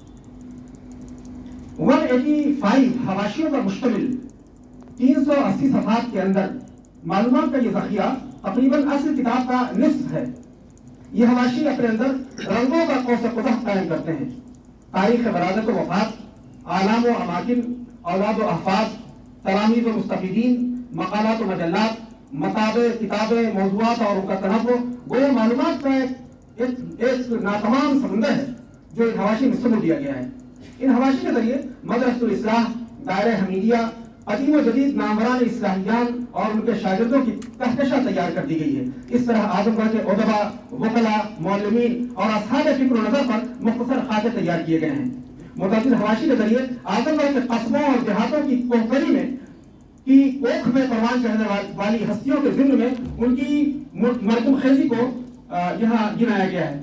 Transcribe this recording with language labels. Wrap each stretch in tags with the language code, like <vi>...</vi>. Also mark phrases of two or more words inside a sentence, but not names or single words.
<ur>185 حواشیوں پر مشتمل 380 صفحات کے اندر معلومات کا یہ ذخیرہ تقریباً اصل کتاب کا نصف ہے۔ یہ حواشی اپنے اندر رنگوں کا قوس قزح قائم کرتے ہیں۔ تاریخ ولادت و وفات، اعلام و اماکن، اولاد و احفاد، تلامید و مستفیدین، مقالات و مجلات، مطابع، کتابیں، موضوعات اور ان کا تنوع، وہ معلومات کا ایک ناتمام سمندر ہے جو ان حواشی میں سمو دیا گیا ہے۔ ان حواشی کے ذریعے مدرسۃ الاصلاح، دائرہ حمیدیہ، قدیم و جدید ناموران اصلاحیان اور ان کے شاگردوں کی کہکشاں تیار کر دی گئی ہے۔ اس طرح اعظم گڑھ کے ادباء، وکلاء، معلمین اور اصحاب فکر و نظر پر مختصر خاکے تیار کیے گئے ہیں۔ متعدد حواشی کے ذریعے اعظم گڑھ کے قصبوں اور دیہاتوں کی کوکری میں کی کوکھ میں پروان چڑھنے والی ہستیوں کے ذمن میں ان کی مرتب خیزی کو یہاں گنایا گیا ہے۔</ur>